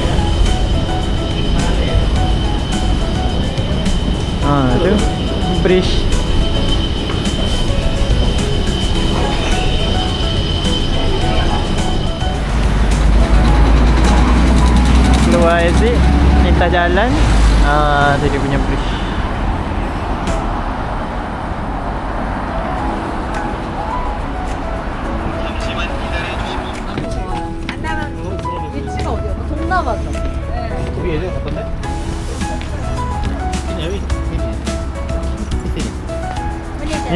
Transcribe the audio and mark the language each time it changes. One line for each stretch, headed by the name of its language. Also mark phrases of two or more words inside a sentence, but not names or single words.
Malay: Tu bridge. Keluar exit, minta jalan. Tu dia punya bridge.
Korean: 위에서 어떤데?
Malay: ini 여기 sini. Boleh tak?